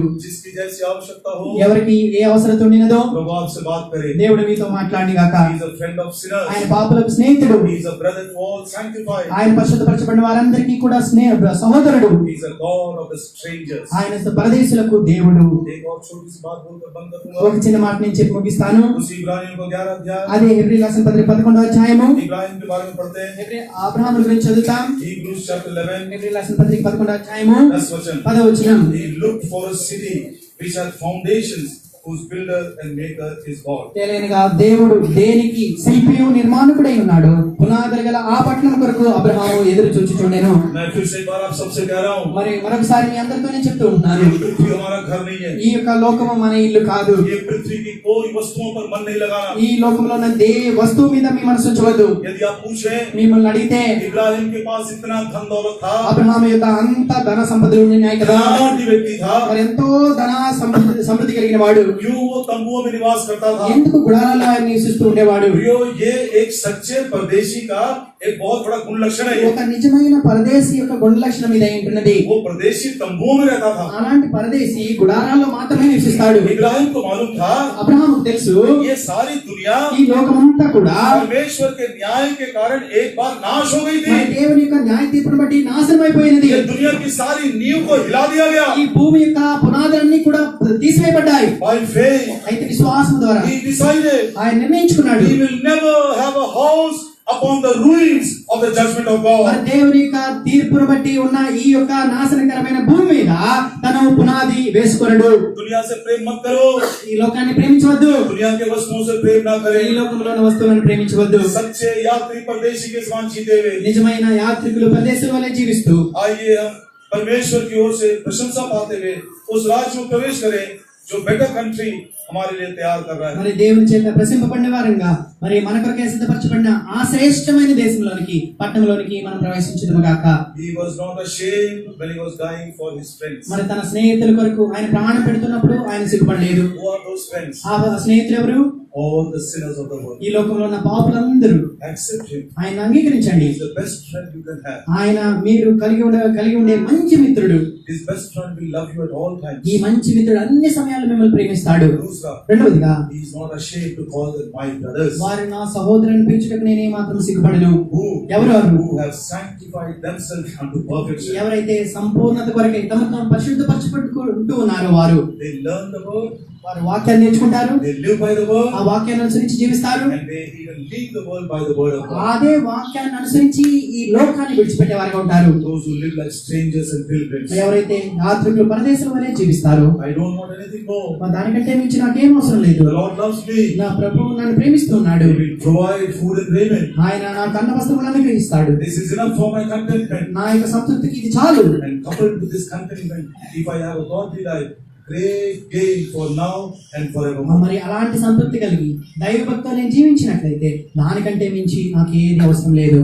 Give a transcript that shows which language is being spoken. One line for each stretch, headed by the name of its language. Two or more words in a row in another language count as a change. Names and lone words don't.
Hindi: जिसकी जैसी आवश्यकता हो,
Telugu: ఎవరికి ఏ అవసరం ఉండినదో
Hindi: प्रभु आपसे बात करे.
Telugu: దేవుడు మీతో మాట్లాడి గాక.
English: He is a friend of sinners.
Telugu: ఆయన పాపులకు స్నేహితుడు.
English: He is a brother to all sanctified.
Telugu: ఆయన పరిశుద్ధపరచబడిన వారందరికీ కూడా సహోదరుడు.
English: He is a God of the strangers.
Telugu: ఆయన పరదేశులకు దేవుడు.
Hindi: एक और छोटी सी बात बोलकर बंद ఒక करूंगा.
Telugu: చిన్న మాట నేను చెప్పి ముగిస్తాను.
Hindi: उसी इब्रानियों को 11 अध्याय,
Telugu: అదే హెబ్రీ రాసిన పత్రిక 11వ అధ్యాయము.
Hindi: इब्राहिम के बारे में पढ़ते हैं.
Telugu: అబ్రహాము గురించి చదువుతాం.
English: Hebrews chapter 11,
Telugu: హెబ్రీ రాసిన పత్రిక 11వ అధ్యాయము
Hindi: 10 वचन.
Telugu: 10వ వచనం.
English: He looked for a city which had foundations, whose builder and maker is God.
Telugu: తెలియనిగా దేవుడు దేనికి శిల్పియు నిర్మాణకుడై ఉన్నాడు, పునాదులు గల ఆ పట్టణం కొరకు అబ్రహాము ఎదురు చూచుచుండెను.
Hindi: मैं फिर से एक बार आप सबसे कह रहा हूँ,
Telugu: మరి మరొకసారి మీ అందరితో నేను చెప్తూ ఉన్నాను,
Hindi: ये पृथ्वी हमारा घर नहीं है.
Telugu: ఈ యొక్క లోకము మన ఇల్లు కాదు.
Hindi: ये पृथ्वी की कोई वस्तुओं पर मन नहीं लगाना.
Telugu: ఈ లోకంలో ఉన్న వస్తువు మీద మీ మనసు ఉంచవద్దు.
Hindi: यदि आप पूछें,
Telugu: మిమ్మల్ని అడిగితే
Hindi: इब्राहिम के पास इतना धन दौलत था,
Telugu: అబ్రహాము యొక్క అంత ధన సంపదలు ఉన్నాయి కదా,
Hindi: धनवान व्यक्ति था,
Telugu: మరి ఎంతో ధన సమృద్ధి కలిగిన వాడు,
Hindi: क्यों वो तंबुओं में निवास करता था?
Telugu: ఎందుకు గుడారాల్లో ఆయన నివసిస్తూ ఉండేవాడు?
Hindi: प्रियो, ये एक सच्चे परदेशी का एक बहुत बड़ा गुण लक्षण है.
Telugu: ఒక నిజమైన పరదేశి యొక్క గుణ లక్షణం ఇది ఉంటున్నది.
Hindi: वो परदेशी तंबुओं में रहता था.
Telugu: అలాంటి పరదేశి గుడారాల్లో మాత్రమే నివసిస్తాడు.
Hindi: इब्राहिम को मालूम था,
Telugu: అబ్రహాముకు తెలుసు
Hindi: ये सारी दुनिया
Telugu: ఈ లోకమంతా కూడా
Hindi: परमेश्वर के न्याय के कारण एक बार नाश हो गई थी.
Telugu: మరి దేవుని యొక్క న్యాయ తీర్పును బట్టి నాశనం అయిపోయినది.
Hindi: ये दुनिया की सारी नींव को हिला दिया गया.
Telugu: ఈ భూమి యొక్క పునాదులన్నీ కూడా తీసివేయబడ్డాయి.
English: By faith,
Telugu: అయితే విశ్వాసం ద్వారా
English: he decided
Telugu: ఆయన నిర్ణయించుకున్నాడు,
English: he will never have a house upon the ruins of the judgment of మరి God.
Telugu: దేవుని యొక్క తీర్పును బట్టి ఉన్న ఈ యొక్క నాశనకరమైన భూమి మీద తను పునాది వేసుకొనడు.
Hindi: दुनिया से प्रेम मत करो,
Telugu: ఈ లోకాన్ని ప్రేమించవద్దు,
Hindi: दुनिया के वस्तुओं से प्रेम ना ఈ करें.
Telugu: లోకంలోని వస్తువులను ప్रेమించవద్దు.
Hindi: सच्चे यात्री परदेशी के समान जीते हुए
Telugu: నిజమైన యాత్రికులు ప్రదేశం వలె జీవిస్తూ
Hindi: आइए हम परमेश्वर की ओर से प्रशंसा पाते हुए उस राज्य में प्रवेश करें जो
English: better country
Hindi: हमारे लिए तैयार कर रहा है.
Telugu: మరి దేవుని చేత ప్రశంసపడిన వారంగా మరి మన కొరకే సిద్ధపరచబడిన ఆ శ్రేష్టమైన దేశంలోనికి పట్టణంలోనికి మనం ప్రవేశించుదుము గాక.
English: He was not ashamed when he was dying for his friends.
Telugu: మరి తన స్నేహితుల కొరకు ఆయన ప్రాణం పెడుతున్నప్పుడు ఆయన సిగ్గుపడలేదు.
English: Who are those friends?
Telugu: ఆ స్నేహితులు ఎవరు?
English: All the sinners of the world.
Telugu: ఈ లోకంలో ఉన్న పాపులందరూ
English: Accept him.
Telugu: ఆయన అంగీకరించండి.
English: He is the best friend you can have.
Telugu: ఆయన మీరు కలిగి ఉండే మంచి మిత్రుడు.
English: His best friend will love you at all times.
Telugu: ఈ మంచి మిత్రుడు అన్ని సమయాల్లో మిమ్మల్ని ప్రేమిస్తాడు.
English: Dusra,
Telugu: రెండవదిగా
English: he is not ashamed to call them my brothers.
Telugu: వారు నా సహోదరుని పిలుచుటకు నేనే మాత్రం సిగ్గుపడను. ఎవరు వారు?
English: Who have sanctified themselves unto perfection.
Telugu: ఎవరైతే సంపూర్ణత కొరకై తమను పరిశుద్ధపరచుకుంటూ ఉన్నారో వారు.
English: They learn the word,
Telugu: వారు వాక్యాన్ని నేర్చుకుంటారు,
English: they live by the word,
Telugu: ఆ వాక్యాన్ని అనుసరించి జీవిస్తారు,
English: and they even leave the world by the word of God.
Telugu: అదే వాక్యాన్ని అనుసరించి ఈ లోకాన్ని విడిచిపెట్టే వారిగా ఉంటారు.
English: Those who live like strangers and pilgrims.
Telugu: ఎవరైతే యాత్రికులు పరదేశం వలె జీవిస్తారో,
English: I don't want anything more.
Telugu: దానికంటే మించి నాకేం అవసరం లేదు.
English: The Lord loves me.
Telugu: నా ప్రభువు నన్ను ప్రేమిస్తున్నాడు,
English: He will provide food and raiment.
Telugu: ఆయన నాకు అన్న వస్త్రములను అనుగ్రహిస్తాడు.
English: This is enough for my contentment.
Telugu: నా యొక్క సంతృప్తికి ఇది చాలు.
English: And coupled with this contentment, if I have a godly life, great gain for now and forevermore.
Telugu: మరి అలాంటి సంతృప్తి కలిగి దైవభక్తితో నేను జీవించినట్లయితే దానికంటే మించి నాకు ఏది అవసరం లేదు.